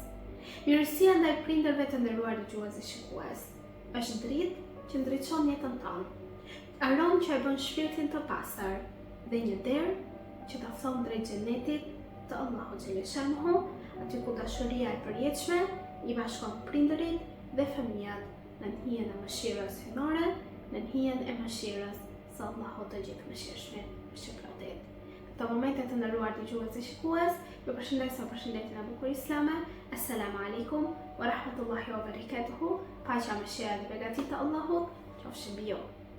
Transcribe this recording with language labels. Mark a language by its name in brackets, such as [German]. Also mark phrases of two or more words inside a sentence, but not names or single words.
[Albanian] Mirësia ndaj prindërve të nderuar dëgjues dhe shikues është dritë që ndriçon jetën tonë, aromë që e bën shpirtin të pastër dhe një derë që ta thon drejt xhenetit të Allahut xheleshanuhu, aty ku dashuria e përjetshme i bashkon prindërit dhe fëmijët në hijen e mëshirës hyjnore, në hijen e mëshirës së Allahut të gjithëmëshirshmit, shpëtit. Në këto momente të nderuar dëgjues dhe shikues, ju përshëndes me përshëndetjen e bukur islame. [Arabic] السلام عليكم ورحمة الله وبركاته. [Albanian] Paqja, mëshira dhe beqatia e Allahut qofshin mbi ju.